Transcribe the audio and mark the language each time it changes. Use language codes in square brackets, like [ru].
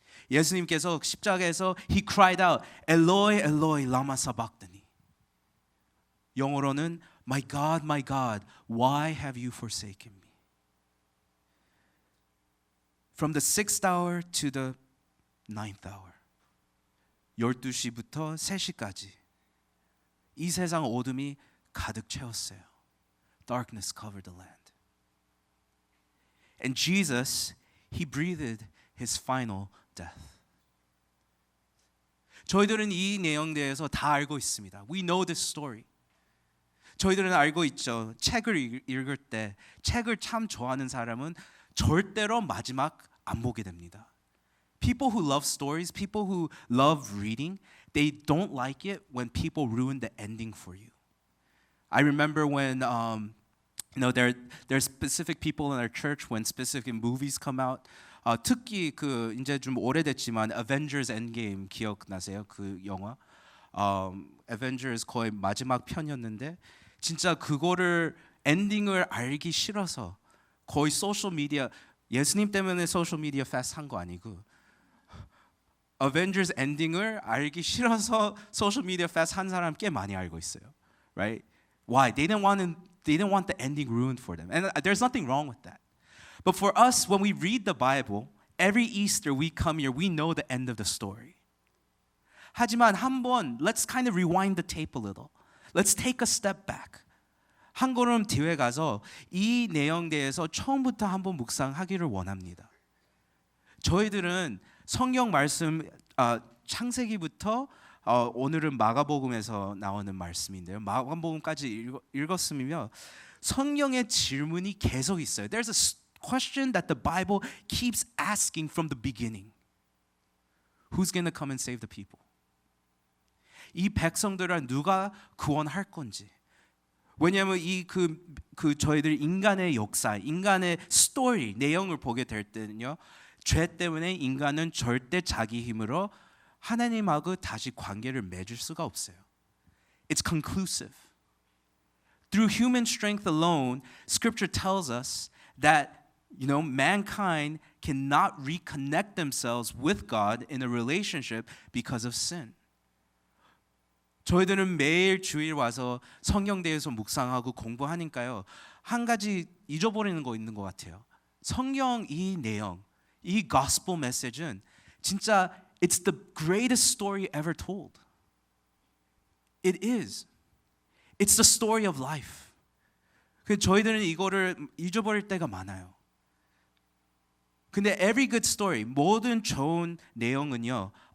[ko] 예수님께서 십자가에서 [en] he cried out, [arc] Eloi, Eloi, lama sabachthani. [ko] 영어로는 [en] my God, why have you forsaken me? From the 6th hour to the 9th hour. [ko] 12시부터 3시까지 이 세상 어둠이 가득 채웠어요. [en] Darkness covered the land. And Jesus, he breathed his final death. [ko] 저희들은 이 내용에 대해서 다 알고 있습니다. [en] We know this story. [ko] 저희들은 알고 있죠. 책을 읽을 때 책을 참 좋아하는 사람은 절대로 마지막 안 보게 됩니다. [en] People who love stories, people who love reading, they don't like it when people ruin the ending for you. I remember when there's specific people in our church when specific movies come out. [ko] 특히 그 이제 좀 오래됐지만 Avengers Endgame 기억나세요? 그 영화? Avengers 거의 마지막 편이었는데 진짜 그거를 엔딩을 알기 싫어서 거의 소셜 미디어 예수님 때문에 소셜 미디어 패스트 한 거 아니고 어벤져스 엔딩을 알기 싫어서 소셜 미디어 패스트 한 사람 꽤 많이 알고 있어요. [en] Right? Why? They didn't want the ending ruined for them. And there's nothing wrong with that. But for us, when we read the Bible, every Easter we come here, we know the end of the story. [ko] 하지만 한번 [en] let's kind of rewind the tape a little. Let's take a step back. [ko] 한 걸음 뒤에 가서 이 내용 대해서 처음부터 한번 묵상하기를 원합니다. 저희들은 성경 말씀 창세기부터 오늘은 마가복음에서 나오는 말씀인데요. 마가복음까지 읽었으면 성경의 질문이 계속 있어요. [en] There's a question that the Bible keeps asking from the beginning. Who's going to come and save the people? [ko] 이 백성들을 누가 구원할 건지. 왜냐하면 그 저희들 인간의 역사, 인간의 스토리 내용을 보게 될 때는요, 죄 때문에 인간은 절대 자기 힘으로 하나님하고 다시 관계를 맺을 수가 없어요. [en] It's conclusive. Through human strength alone, Scripture tells us that mankind cannot reconnect themselves with God in a relationship because of sin. [ko] 저희들은 매일 주일 와서 성경 대해서 묵상하고 공부하니까요. 한 가지 잊어버리는 거 있는 것 같아요. 성경 이 내용, 이 [en] gospel message는 진짜 it's the greatest story ever told. It is. It's the story of life. [ko] 저희들은 이거를 잊어버릴 때가 많아요. 근데 [en] every good story, [ko] 모든 좋은 내용은요.